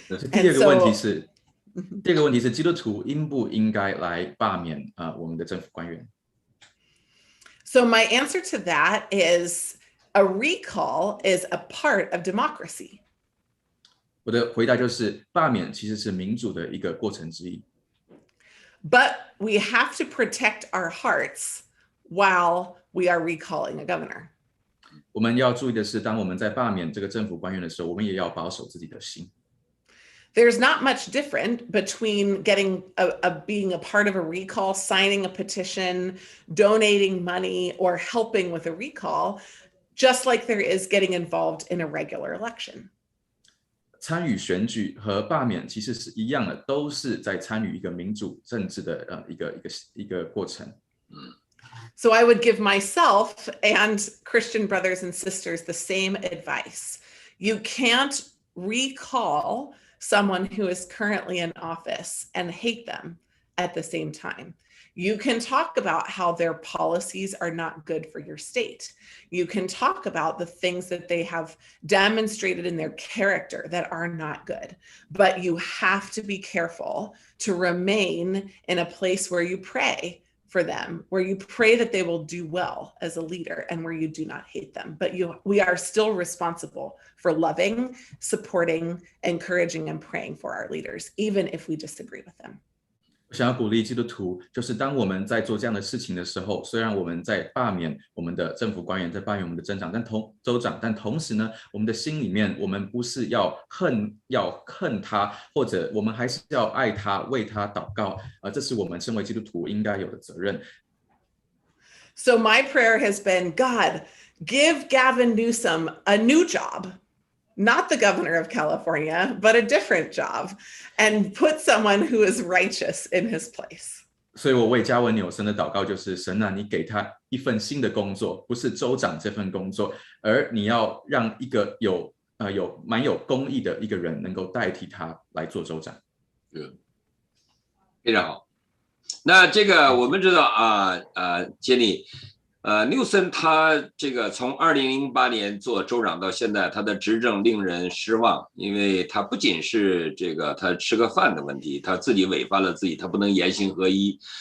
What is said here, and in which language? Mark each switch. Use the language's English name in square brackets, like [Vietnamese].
[Chinese] 第二个问题是基督徒应不应该来罢免我们的政府官员？ [English] So my answer to that is a recall is a part of democracy. [Chinese] 我的回答就是罢免其实是民主的一个过程之一。 [English] But we have to protect our hearts while we are recalling a governor. [Chinese] 我们要注意的是，当我们在罢免这个政府官员的时候，我们也要保守自己的心。 [English] There's not much different between being a part of a recall, signing a petition, donating money, or helping with a recall, just like there is getting involved in a regular election. [Chinese] 参与选举和罢免其实是一样的，都是在参与一个民主政治的一个过程。 [English] So I would give myself and Christian brothers and sisters the same advice. You can't recall someone who is currently in office and hate them at the same time. You can talk about how their policies are not good for your state. You can talk about the things that they have demonstrated in their character that are not good. But you have to be careful to remain in a place where you pray for them, where you pray that they will do well as a leader and where you do not hate them. But we are still responsible for loving, supporting, encouraging, and praying for our leaders, even if we disagree with them. [Chinese] 我想要鼓励基督徒，就是当我们在做这样的事情的时候，虽然我们在罢免我们的政府官员，在罢免我们的州长，但同时呢，我们的心里面，我们不是要恨他，或者我们还是要爱他，为他祷告。这是我们身为基督徒应该有的责任。 [English] So my prayer has been, God, give Gavin Newsom a new job. Not the governor of California, but a different job, and put someone who is righteous in his place. [Chinese] 所以我为加文纽森的祷告就是：神啊，你给他一份新的工作，不是州长这份工作，而你要让一个蛮有公义的一个人能够代替他来做州长。非常好。那这个我们知道Jenny。纽森他这个从2008年做州长到现在，他的执政令人失望，因为他不仅是这个他吃个饭的问题，他自己违反了自己，他不能言行合一。